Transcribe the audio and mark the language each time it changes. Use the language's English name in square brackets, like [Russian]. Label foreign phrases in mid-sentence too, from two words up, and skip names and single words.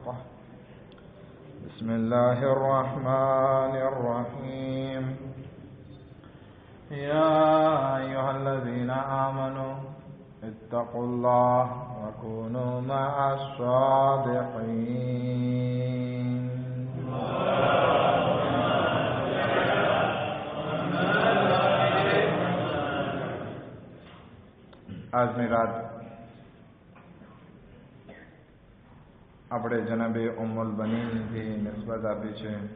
[Arabic] بسم الله الرحمن الرحيم. يا أيها الذين آمنوا اتقوا الله وكونوا مع الصادقين. [Gujarati] આજની રાત આપણે જનાબે ઉમ્મુલ બનીનથી નિસ્બત આપી છે.